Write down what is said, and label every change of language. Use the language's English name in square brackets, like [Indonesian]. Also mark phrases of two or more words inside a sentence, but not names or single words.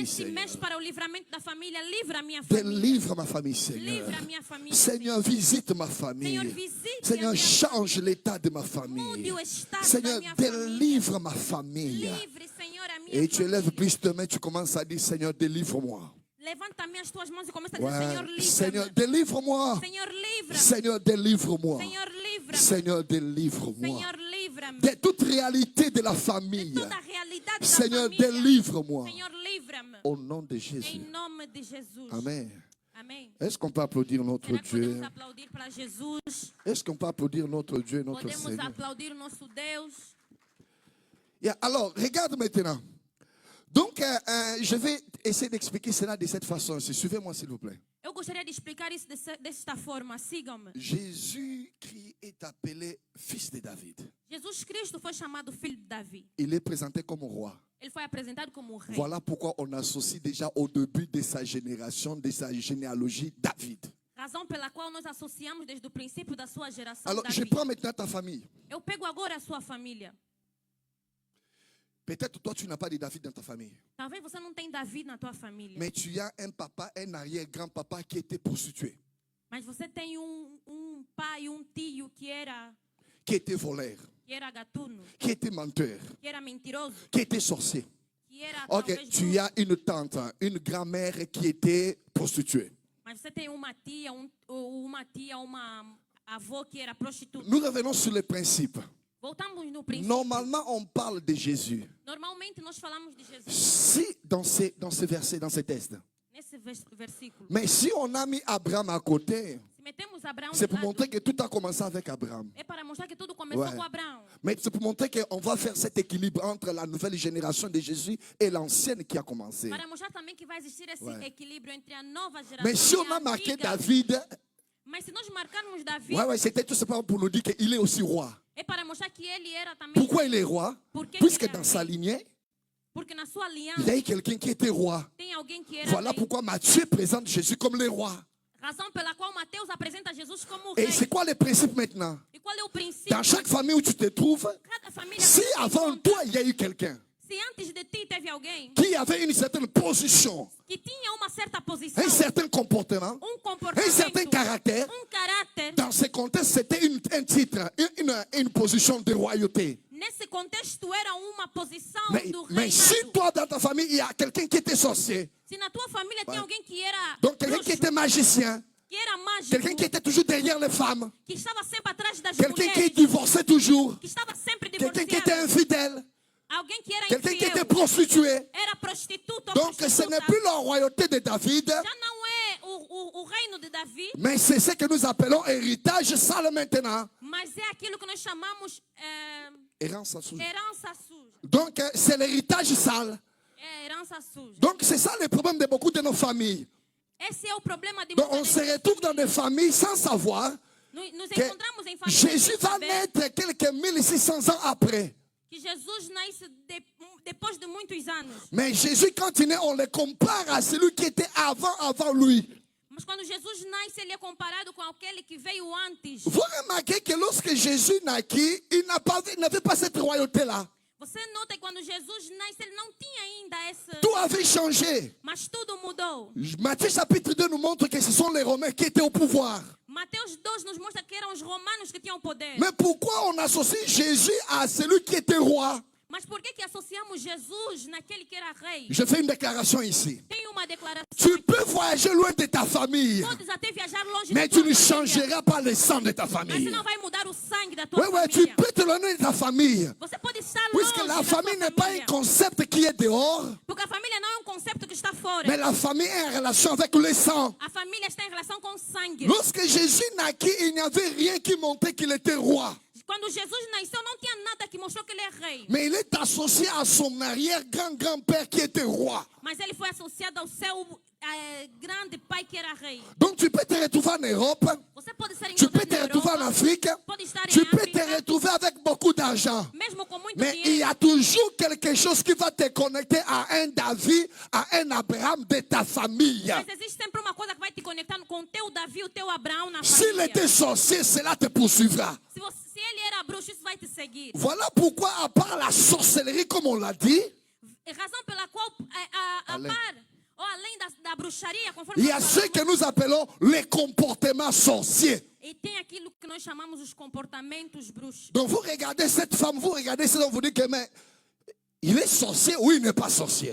[Portuguese] Neste [French] Seigneur. [Portuguese] mês para o livramento da família, livra a minha família. [French] Délivre ma famille, Seigneur. [Portuguese] Livra a minha família. [French] Seigneur, visite ma [Portuguese] Senhor, [French] famille. [Portuguese] visite [French] Seigneur, [Portuguese] a minha [French] change l'état de ma [Portuguese] Mude [French] famille. [Portuguese] o estado [French] Seigneur, [Portuguese] da minha família. [French] délivre ma famille. [Portuguese] Livre, Senhor, a minha [French] Et tu [Portuguese] família. [French] élèves plus de mains, tu commences à dire, Seigneur, délivre-moi. [Portuguese] Levanta também as tuas mãos e começa a dizer, [French] Ouais. [Portuguese] Senhor, livra-me. [French] Seigneur, délivre-moi. [Portuguese] Senhor, livra-me. [French] Seigneur, délivre-moi. [Portuguese] Senhor, livra-me. [French] Seigneur, délivre-moi. [Portuguese] Senhor, livra-me. [French] De toute réalité de la famille. [Portuguese] Toda a realidade da [French] Seigneur, [Portuguese] família. [French] délivre-moi. [Portuguese] Senhor, livra-me. [French] Au nom de Jésus. [Portuguese] Em nome de Jesus. [French] Amen. [Portuguese] Amém. [French] Est-ce qu'on peut applaudir notre [Portuguese] Será que [French] Dieu? [Portuguese] podemos aplaudir para Jesus? [French] Est-ce qu'on peut applaudir notre Dieu, notre [Portuguese] Podemos [French] Seigneur? [Portuguese] aplaudir o nosso Deus? [French] Yeah, alors, regarde maintenant. Donc, je vais essayer d'expliquer cela de cette façon. Suivez-moi, s'il vous plaît. [Portuguese] Eu gostaria de explicar isso desta forma. Sigam-me. [French] Jésus-Christ est appelé fils de David. [Portuguese] Jesus Cristo foi chamado filho de Davi. [French] Il est présenté comme roi. [Portuguese] Ele foi apresentado como o rei. [French] Voilà pourquoi on associe déjà au début de sa génération, de sa généalogie, David. [Portuguese] Razão pela qual nós associamos desde o princípio da sua geração [French] Alors, je [Portuguese] Davi. [French] prends maintenant ta famille. [Portuguese] Eu pego agora a sua família. [French] Peut-être toi, tu n'as pas de David dans ta famille. [Portuguese] Talvez você não tenha Davi na tua família. [French] Mais tu as un papa, un arrière-grand-papa qui était prostitué, [Portuguese] Mas você tem pai, tio [French] qui était voleur, [Portuguese] que era gatuno, [French] qui était menteur, [Portuguese] que era mentiroso, [French] qui était sorcier. [Portuguese] que era [French] Ok, [Portuguese] talvez [French] tu [Portuguese] bruxo. [French] as une tante, une grand-mère qui était prostituée. [Portuguese] Mas você tem uma tia, uma avó que era prostituta. [French] Nous revenons sur le principe. [Portuguese] Voltamos no princípio. [French] Normalement, on parle de Jésus. [Portuguese] Normalmente nós falamos de Jesus [French] Si, dans ces versets, dans ces textes. [Portuguese] nesse versículo. [French] Mais si on a mis Abraham à côté, [Portuguese] Se metemos Abraão [French] c'est [Portuguese] de [French] pour [Portuguese] lado, [French] montrer que tout a commencé avec Abraham. [Portuguese] é para mostrar que tudo começou [French] Ouais. [Portuguese] com Abraão. [French] Mais c'est pour montrer qu'on va faire cet équilibre entre la nouvelle génération de Jésus et l'ancienne qui a commencé. [Portuguese] Para mostrar também que vai existir esse [French] Ouais. [Portuguese] equilíbrio entre a nova geração [French] Mais si [Portuguese] e [French] on [Portuguese] a [French] a marqué [Portuguese] antiga. [French] David, [Portuguese] Mas se nós marcarmos Davi, [French] ouais, c'était tout simplement pour nous dire qu'il est aussi roi. [Portuguese] é para mostrar que ele era também. [French] Pourquoi il est roi? [Portuguese] Porque [French] Puisque [Portuguese] ele era [French] dans sa [Portuguese] rei. [French] lignée, [Portuguese] Porque na sua [French] il y [Portuguese] aliança [French] a eu quelqu'un qui était roi. [Portuguese] tem alguém que era [French] Voilà [Portuguese] rei. [French] pourquoi Matthieu présente Jésus comme le roi. [Portuguese] Razão pela qual Mateus apresenta Jesus como [French] Et [Portuguese] rei. [French] c'est quoi le principe maintenant? [Portuguese] E qual é o princípio? [French] Dans chaque famille où tu te trouves, [Portuguese] Cada família [French] si [Portuguese] tem [French] avant toi il y a eu quelqu'un [Portuguese] se antes de ti teve alguém [French] qui avait une certaine position, [Portuguese] que tinha uma certa posição, [French] un certain comportement, [Portuguese] comportamento, [French] un certain caractère, [Portuguese] caráter, [French] dans ce contexte, c'était un titre, une position de royauté. [Portuguese] nesse contexto era uma posição do [French] Mais si [Portuguese] reinado. [French] toi, dans ta famille, il y a quelqu'un qui était sorcier, [Portuguese] Se na tua família tem alguém que era [French] donc quelqu'un qui [Portuguese] bruxo, [French] était magicien, [Portuguese] que era mágico, [French] quelqu'un qui était toujours derrière les femmes, [Portuguese] que estava sempre atrás das [French] quelqu'un qui [Portuguese] mulheres, [French] divorçait toujours, [Portuguese] que estava sempre [French] quelqu'un qui était [Portuguese] divorciado, [French] infidèle, [Portuguese] alguém que era [French] quelqu'un qui [Portuguese] infiel, [French] était prostitué. [Portuguese] era prostituta ou [French] Donc ce [Portuguese] prostituta, [French] n'est plus la royauté de David, [Portuguese] já não é o reino de Davi, [French] mais c'est ce que nous appelons héritage sale maintenant. [Portuguese] mas é aquilo que nós chamamos Herança suja. herança suja. [French] Donc c'est l'héritage sale. [Portuguese] É herança suja. [French] Donc c'est ça le problème de beaucoup de nos familles. [Portuguese] Esse é o problema de [French] Donc on [Portuguese] muitas [French] se [Portuguese] vezes. [French] retrouve dans des familles sans savoir [Portuguese] Nos [French] que [Portuguese] encontramos em famílias [French] Jésus [Portuguese] sem [French] va [Portuguese] saber [French] naître quelques 1600 ans après. [Portuguese] que Jesus nasce depois de muitos anos. [French] Mais Jésus, quand il naît, on le compare à celui qui était avant lui. [Portuguese] Mas quando Jesus nasce, ele é comparado com aquele que veio antes. [French] Vous remarquez que lorsque Jésus naquit, il n'avait pas cette royauté-là. [Portuguese] Você nota que quando Jesus nasce, ele não tinha ainda esse... [French] Tout avait changé. [Portuguese] Mas tudo mudou. [French] Matthieu chapitre 2 nous montre que ce sont les Romains qui étaient au pouvoir. [Portuguese] Mateus 2 nos mostra que eram os romanos que tinham o poder. [French] Mais pourquoi on associe Jésus à celui qui était roi? [Portuguese] Mas por que associamos Jesus naquele que era rei? [French] Je fais une déclaration ici. [Portuguese] Tem uma declaração. [French] Tu peux voyager loin de ta famille, [Portuguese] Podes até viajar longe [French] mais [Portuguese] da [French] tu [Portuguese] tua [French] ne [Portuguese] família, [French] changeras pas le sang de ta [Portuguese] mas você [French] famille. [Portuguese] não vai mudar o sangue da tua [French] Oui, tu [Portuguese] família. [French] peux te loin de ta famille. [Portuguese] Você pode estar [French] Puisque [Portuguese] longe [French] la [Portuguese] da [French] famille [Portuguese] tua [French] n'est pas un [Portuguese] família. [French] concept qui est dehors, [Portuguese] Porque a família não é conceito que está fora. [French] mais la famille est en relation avec le sang. [Portuguese] A família está em relação com o sangue. [French] Lorsque Jésus naquit, il n'y avait rien qui montrait qu'il était roi. [Portuguese] Quando Jesus nasceu, não tinha nada que mostrou que ele é rei. [French] Mais il est associé à son arrière-grand-grand-père qui était roi. [Portuguese] Mas ele foi associado ao seu grande pai que era rei. [French] Donc tu peux te retrouver en Europe, [Portuguese] Você pode ser [French] tu peux [Portuguese] encontrado [French] te [Portuguese] na [French] retrouver en [Portuguese] Europa, [French] Afrique, [Portuguese] pode estar [French] tu [Portuguese] em [French] peux te [Portuguese] África, [French] retrouver avec beaucoup d'argent. [Portuguese] mesmo com muito [French] Mais il y [Portuguese] dinheiro. [French] a toujours quelque chose qui va te connecter à un David, à un Abraham de ta famille. [Portuguese] Mas existe sempre uma coisa que vai te conectando com o teu Davi, o teu Abraão na [French] S'il [Portuguese] família. [French] était sorcier, cela te poursuivra. [Portuguese] Se ele era bruxo, isso vai te seguir. [French] Voilà pourquoi, à part la sorcellerie, comme on l'a dit, [Portuguese] Razão pela qual, a Além. par, ou além da bruxaria, conforme [French] il y a [Portuguese] nós [French] ce [Portuguese] falamos, [French] que nous appelons les comportements sorciers. [Portuguese] e tem aquilo que nós chamamos os comportamentos bruxos. [French] Donc vous regardez cette femme, vous regardez cet homme, vous dites que mais, il est sorcier ou il n'est pas sorcier.